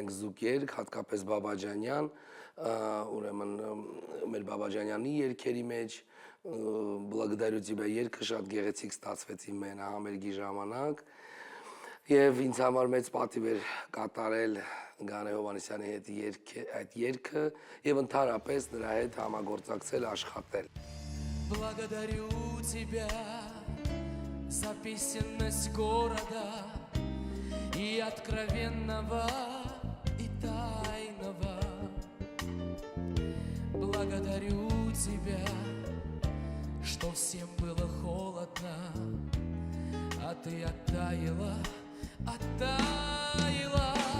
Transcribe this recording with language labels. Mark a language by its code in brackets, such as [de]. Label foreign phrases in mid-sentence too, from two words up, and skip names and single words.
[hy] ենք զուգերգ, հատկապես Բաբաջանյան, ուրեմն մեր Բաբաջանյանի երգերի մեջ Благодарю тебя երգը շատ գեղեցիկ ստացվեց իմ համերգի ժամանակ եւ ինձ համար մեծ պատիվ էր կատարել Գայանե Հովհաննիսյանի հետ այդ երգը եւ ընդհանրապես նրա հետ համագործակցել, աշխատել։ [ru] Благодарю тебя за песенность города и откровенного, и тайного. Благодарю тебя, что всем было холодно, а ты оттаяла, оттаяла.